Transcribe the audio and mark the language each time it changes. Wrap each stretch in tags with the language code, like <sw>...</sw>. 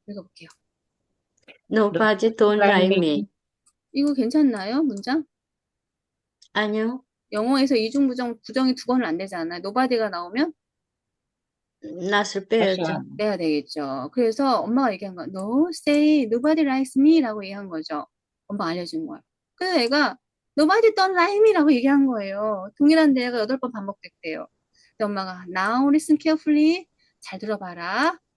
<ko>읽어볼게요.</ko> <en>Nobody don't like me.</en> <ko>이거 괜찮나요? 문장? 아니요, 영어에서 이중부정 부정이 두 번은 안 되잖아요. nobody가 나오면 not을 빼야죠. 빼야 되겠죠. 그래서 엄마가 얘기한 거야.</ko> <en>No, say nobody likes me라고</en> <ko>얘기한 거죠. 엄마가 알려준 거야. 그래서 애가</ko> <en>nobody don't like me</en> <ko>라고 얘기한 거예요. 동일한 대화가 8번 반복됐대요. 근데 엄마가</ko> <en>now listen carefully</en> <ko>잘 들어봐라.</ko>